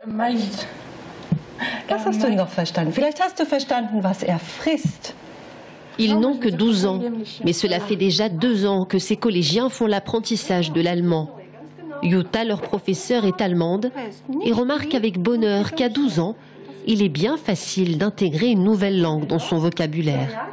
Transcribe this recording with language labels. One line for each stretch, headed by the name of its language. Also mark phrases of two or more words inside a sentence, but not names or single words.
German: Was hast du noch verstanden? Vielleicht hast du verstanden, was frisst.
French: Ils n'ont que 12 ans, mais cela fait déjà 2 ans que ces collégiens font l'apprentissage de l'allemand. Jutta, leur professeure, est allemande et remarque avec bonheur qu'à 12 ans, il est bien facile d'intégrer une nouvelle langue dans son vocabulaire.